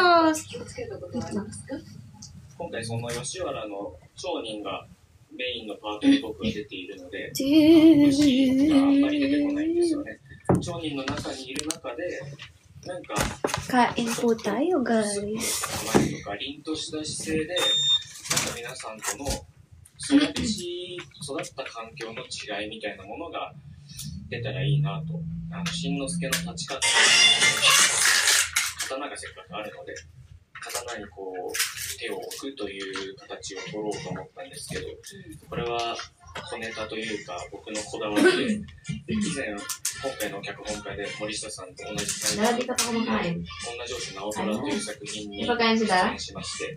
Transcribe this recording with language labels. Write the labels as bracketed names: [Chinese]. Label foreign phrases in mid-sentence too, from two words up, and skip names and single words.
[Japanese] 今回その吉原の町人がメインのパートに僕は出ているので、シーンがあんまり出てこないんですよね。町人の中にいる中で、なんか、 [Filipino] kain po tayo, guys. [Japanese] 構えとか凛とした姿勢で、なんか皆さんとの育った環境の違いみたいなものが出たらいいなと。新之助の立ち方、刀がせっかくあるので、刀にこう手を置くという形を取ろうと思ったんですけど、これは小ネタというか僕のこだわりで、以前今回の脚本家で森下さんと同じタイプの女上司直虎という作品に出演しまして、